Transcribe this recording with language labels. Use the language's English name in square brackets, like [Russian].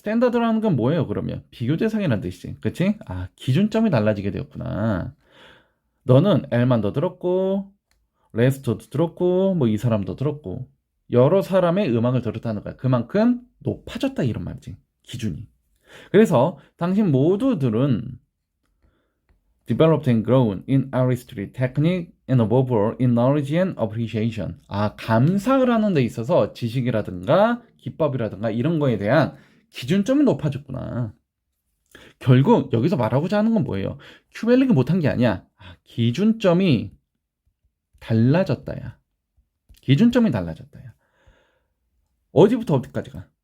[Korean] 스탠다드라는 건 뭐예요, 그러면? 비교 대상이라는 뜻이지. 그치? 기준점이 달라지게 되었구나. 너는 엘만 더 들었고 레스터도 들었고 뭐 이 사람도 들었고 여러 사람의 음악을 들었다는 거야. 그만큼 높아졌다 이런 말이지. 기준이. 그래서 당신 모두들은 [English] developed and grown in artistry, technique, and overall in knowledge and appreciation. [Korean] 감상을 하는 데 있어서 지식이라든가 기법이라든가 이런 거에 대한 기준점이 높아졌구나. 결국 여기서 말하고자 하는 건 뭐예요? 큐벨릭이 못한 게 아니야. 기준점이 달라졌다야. 기준점이 달라졌다야. 어디부터 어디까지가?